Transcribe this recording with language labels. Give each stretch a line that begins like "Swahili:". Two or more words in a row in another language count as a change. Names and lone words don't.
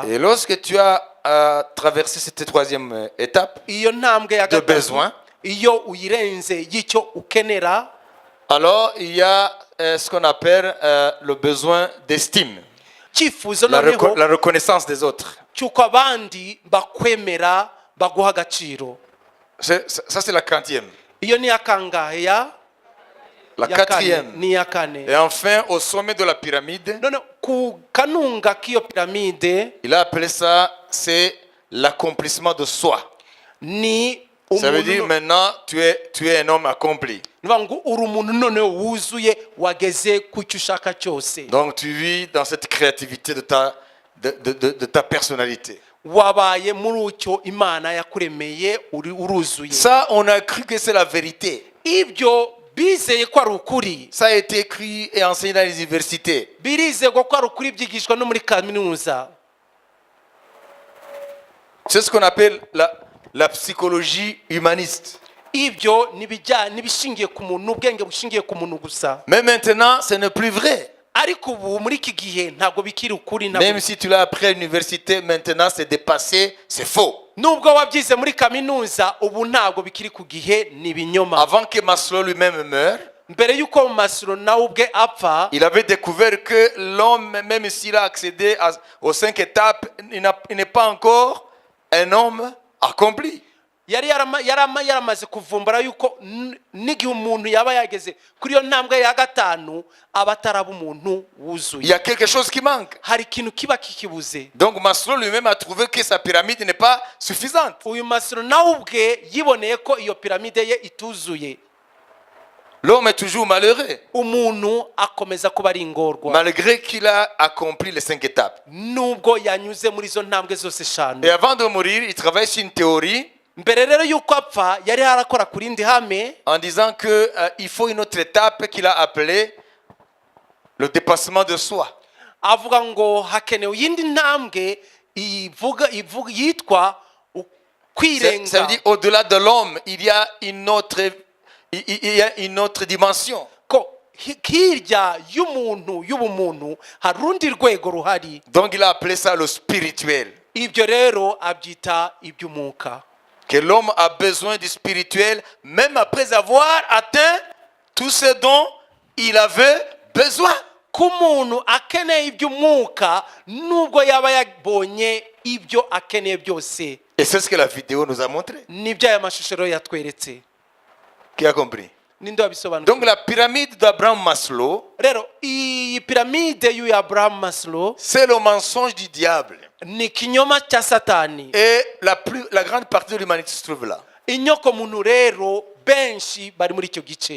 French: Et lorsque tu as traversé cette troisième étape
Kinyarwanda: iyo ntambwe ya
French: de
Kinyarwanda: gatatu,
French: besoin,
Kinyarwanda: iyo uyirenze y'icyo ukenera,
French: alors il y a ce qu'on appelle le besoin d'estime,
Kinyarwanda: cyifuzo
French: la
Kinyarwanda: noneho
French: reconnaissance des autres.
Kinyarwanda: cy'uko abandi bakwemera, baguha agaciro.
French: Ça c'est la quatrième.
Kinyarwanda: iyo ni iya kangahe?
French: La
Kinyarwanda: ya kane.
French: quatrième.
Kinyarwanda: ni iya kane.
French: Et enfin, au sommet de la pyramide,
Kinyarwanda: none ku kanunga k'iyo piramide,
French: il a appelé ça, c'est l'accomplissement de soi.
Kinyarwanda: ni
French: Ça veut dire maintenant, tu es un homme accompli.
Kinyarwanda: niba ngo uri umuntu noneho wuzuye, wageze ku cyo ushaka cyose.
French: Donc tu vis dans cette créativité de ta personnalité.
Kinyarwanda: wabaye muri icyo Imana yakuremeye, uruzuye.
French: Ça, on a cru que c'est la vérité.
Kinyarwanda: ibyo bizeye ko ari ukuri.
French: Ça a été écrit et enseigné dans les universités.
Kinyarwanda: birizegwa ko ari ukuri, byigishwa no muri kaminuza.
French: C'est ce qu'on appelle la psychologie humaniste.
Kinyarwanda: ibyo n'ibishingiye ku muntu, ubwenge bushingiye ku muntu gusa.
French: Mais maintenant, ce n'est plus vrai.
Kinyarwanda: ariko ubu muri iki gihe ntabwo bikiri ukuri
French: Même si tu l'as appris à l'université, maintenant c'est dépassé, c'est faux.
Kinyarwanda: nubwo wabyize muri kaminuza ubu ntabwo bikiri ku gihe ni ibinyoma.
French: Avant que Maslow lui-même meure,
Kinyarwanda: mbere y'uko Maslow nawe ubwe apfa,
French: il avait découvert que l'homme, même s'il a accédé aux 5 étapes, il n'est pas encore un homme accompli.
Kinyarwanda: yari yaramaze kuvumbura yuko n'igihe umuntu yaba yageze kuri iyo ntambwe ya gatanu aba ataraba umuntu
French: Il
Kinyarwanda: wuzuye.
French: y a quelque chose qui manque.
Kinyarwanda: hari ikintu kiba kikibuze.
French: Donc Maslow lui-même a trouvé que sa pyramide n'est pas suffisante.
Kinyarwanda: uyu Maslow nawe ubwe yiboneye ko iyo piramide ye ituzuye.
French: L'homme est toujours malheureux,
Kinyarwanda: umuntu akomeza kuba ari ingorwa
French: malgré qu'il a accompli les 5 étapes.
Kinyarwanda: nubwo yanyuze muri izo ntambwe zose eshanu.
French: Et avant de mourir, il travaille sur une théorie
Kinyarwanda: mbere rero y'uko apfa yari harakora ku rindi hame
French: en disant que il faut une autre étape qu'il a appelée le dépassement de soi.
Kinyarwanda: avuga ngo hakenewe iyindi ntambwe yitwa
French: Ça veut
Kinyarwanda: kwirenga,
French: dire au-delà de l'homme, il y a une autre dimension.
Kinyarwanda: ko hirya y'ubumuntu hari urundi rwego ruhari.
French: Donc il a appelé ça le spirituel.
Kinyarwanda: ibyo rero abyita iby'umwuka.
French: Que l'homme a besoin du spirituel même après avoir atteint tout ce dont il avait besoin.
Kinyarwanda: ko umuntu akeneye iby'umwuka nubwo yaba yabonye ibyo akeneye byose.
French: Et c'est ce que la vidéo nous a montré.
Kinyarwanda: nibyo aya mashusho rero yatweretse.
French: Qui a compris?
Kinyarwanda: ninde wabisobanukiwe?
French: Donc la pyramide d'Abraham Maslow,
Kinyarwanda: rero iyi piramide y'uyu Abraham Maslow
French: c'est le mensonge du diable.
Kinyarwanda: ni ikinyoma cya satani.
French: Et la grande partie de l'humanité se trouve là.
Kinyarwanda: inyoko muntu rero benshi bari muri icyo gice.